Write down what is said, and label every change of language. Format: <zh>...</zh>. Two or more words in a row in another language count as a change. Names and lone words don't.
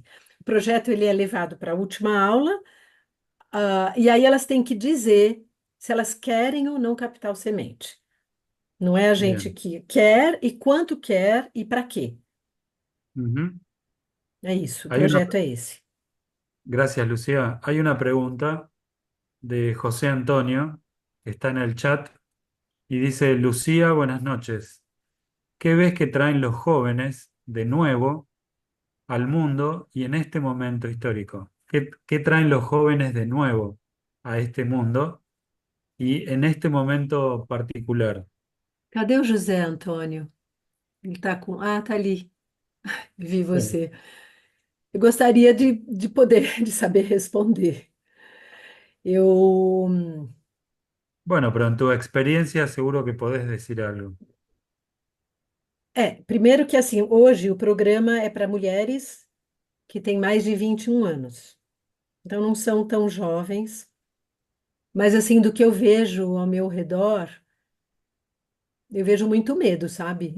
<pt>O projeto ele é levado para a última aula. E aí elas têm que dizer se elas querem ou não capital semente. Não é a gente</pt> <es>bien.</es> <pt>que quer e quanto quer e para quê. Ujú. É isso, o</pt> <es>Hay una,</es> <pt>projeto é esse.</pt> <es>gracias, Lucía. Hay una pregunta de José Antonio, que está en el chat, y dice, Lucía, buenas noches. ¿Qué ves que traen los jóvenes de nuevo al mundo y en este momento histórico? ¿Qué traen los jóvenes de nuevo a este mundo y en este momento particular?</es> <pt>Cadê o José Antônio? Ele tá com. Ah, tá ali. Vi</pt> <es>Sí.</es> <pt>você. Eu gostaria de poder, de saber responder. Eu.</pt> <es>Bueno, pero en tu experiencia seguro que podés decir algo.</es> <pt>Primeiro que assim, hoje o programa é para mulheres que têm mais de 21 anos. Então não são tão jovens, mas assim, do que eu vejo ao meu redor, eu vejo muito medo, sabe?</pt>